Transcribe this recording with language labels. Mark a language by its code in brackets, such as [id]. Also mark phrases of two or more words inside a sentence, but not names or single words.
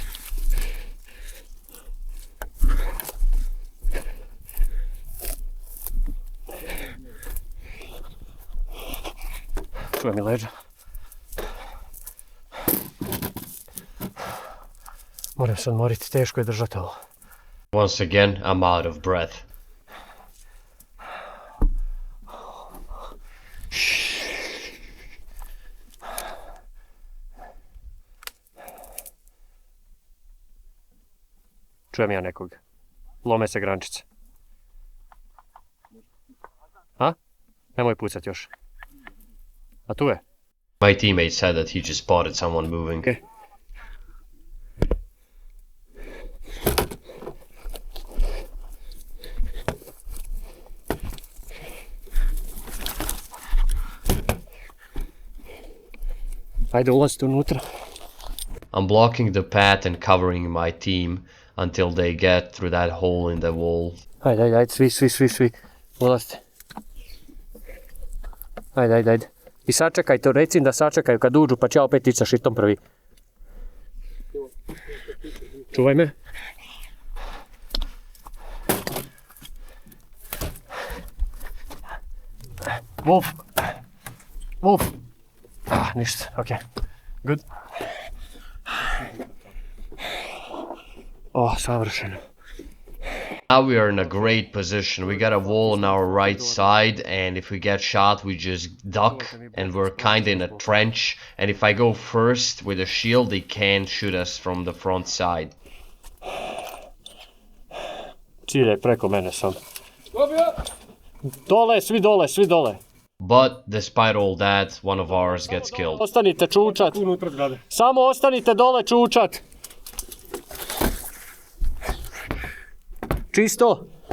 [hr] Čuje mi leđa. Moram se odmoriti, teško je držati ovo. [en] Once again, I'm out of breath. [hr] Čujem ja nekog. Lome se grančice. A? Nemoj pucat još. A tu je? [en] My teammate said that he just spotted someone moving. [hr] Okay. Ajde, ulazite unutra. [en] I'm blocking the path and covering my team until they get through that hole in the wall. [hr] Ajde, svi. Ulazite. Ajde. I sačekajte, reci im da sačekaju kad uđu, pa će ja opet ići sa šitom prvi. Čuvaj me. Wolf. Ništa, okej. Good. Savršeno. [en] Now we are in a great position. We got a wall on our right side, and if we get shot, we just duck, and we're kinda in a trench. And if I go first with a shield, they can't shoot us from the front side. [hr] Ciljaj preko mene sam. Dole, svi dole. [en] But despite all that, one of ours gets killed. [hr] Ostanite čučat. Samo ostanite dole čučat. Čisto.